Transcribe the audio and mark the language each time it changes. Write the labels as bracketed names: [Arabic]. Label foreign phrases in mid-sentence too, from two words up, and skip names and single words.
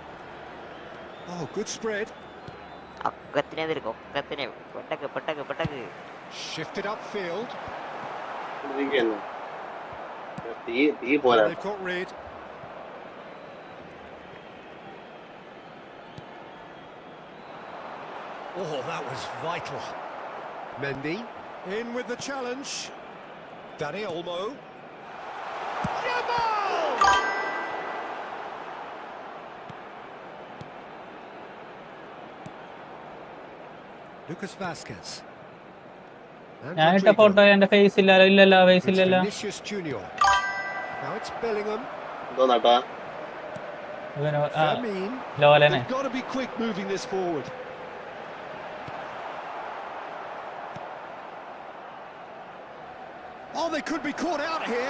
[English] Oh, good spread. Shifted upfield. They've got rid. Oh, that was vital. Mendy in with the challenge. Dani Olmo. Yamal! Lucas Vazquez. [Malayalam] ഞാൻ ഇട്ട ഫോട്ടോ എന്റെ ഫേസ് ഇല്ലല്ലോ ഫേസ് ഇല്ലല്ലോ. [English] Vinicius Junior. Now it's Bellingham. [Malayalam] ലോലനെ. [English] They've got to be quick moving this forward. Oh, they could be caught out here.